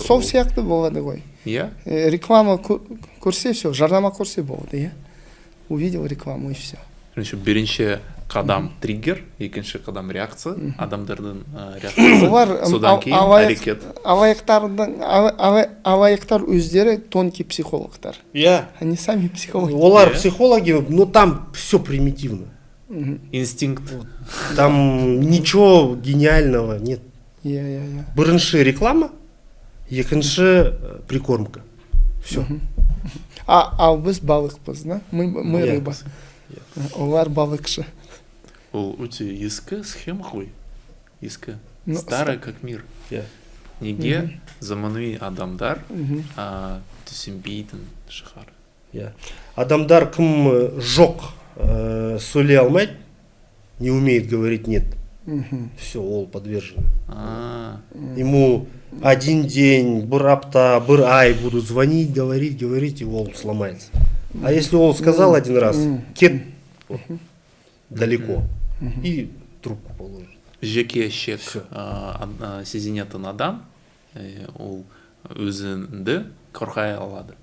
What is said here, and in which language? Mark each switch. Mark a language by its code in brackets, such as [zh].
[kk] Сол сияқты болады ғой. Реклама көрсе, все, жарнама көрсе болды, [ru] Увидел рекламу и все. [kk] Бірінші қадам триггер, екінші қадам реакция, адамдардың реакциясы. Содан кейін әрекет. Алаяқтар өздері тонкий психологтар. [ru] Они сами психологи. Олар психологи, но там все примитивно. Инстинкт. Там ничего гениального нет. [kk] Бірінші реклама, екінші прикормка. Все. Ал біз балықпыз, [ru] мы рыба. [kk] Олар балықшы. Ол өте ескі схема ғой. Ескі. [ru] Старый как мир. [kk] Неге заманауи адамдар түсінбейтін шығар. Адамдар кім жоқ сөйлей алмайды, [ru] не умеет говорить нет. Все, ол подвержен. Ему один день, [kk] бір апта, бір ай [ru] будут звонить, говорить, и ол сломается. А если он сказал один раз, кет вот, далеко, и трубку положит. [kk] Жеке шек [ru] Всё. [kk] сезінетін адам ол өзінді қорғай алады.